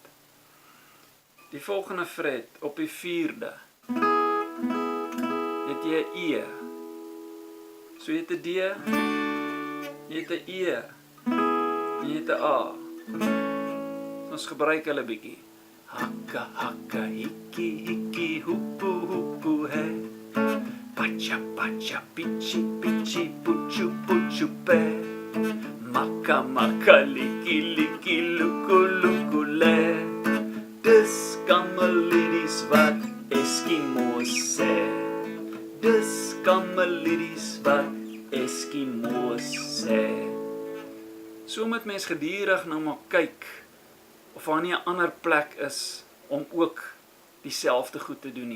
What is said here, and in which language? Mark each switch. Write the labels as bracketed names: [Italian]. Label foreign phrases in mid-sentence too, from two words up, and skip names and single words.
[Afrikaans] Die volgende fret op die 4de het jy 'n E. So jy het 'n D, jy het 'n E, jy het 'n A. So ons gebruik hulle bietjie. Hakka, hakka, hikki, hikki, hoepu, hoepu, he. Pacha, pacha, pichi, pichi, puchu, puchu, pe. Makka, makka, likki, likki, luku, luku, le. Dis Kamaliedis wat Eskimo's sê. Dis Kamaliedis wat Eskimo's sê. So moet mens gedurig nou maar kyk of daar nie 'n ander plek is om ook dieselfde goed te doen nie.